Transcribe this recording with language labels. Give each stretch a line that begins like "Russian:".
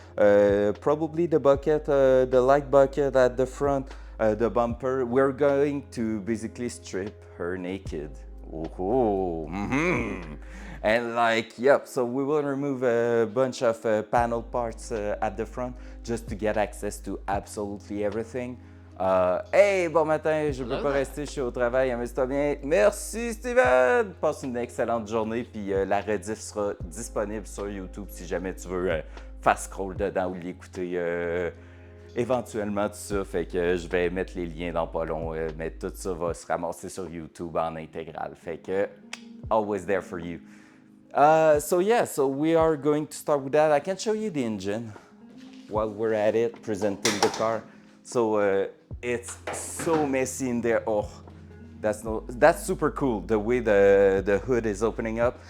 English: Probably the bucket, the light bucket at the front, the bumper. We're going to basically strip her naked. Oh, mm-hmm. And like, yep, so we will remove a bunch of panel parts at the front just to get access to absolutely everything.
French: Hey, bon matin, je peux pas rester, je suis au travail, amuse-toi bien. Merci Steven! Passe une excellente journée, puis la rediff sera disponible sur YouTube si jamais tu veux fast scroll dedans ou l'écouter éventuellement tout ça. Fait que je vais mettre les liens dans pas long, mais tout ça va se ramasser sur YouTube en intégral. Fait que,
English: always there for you. So yeah, so we are going to start with that. I can show you the engine while we're at it, presenting the car. So it's so messy in there. Oh, that's super cool, the way the hood is opening up.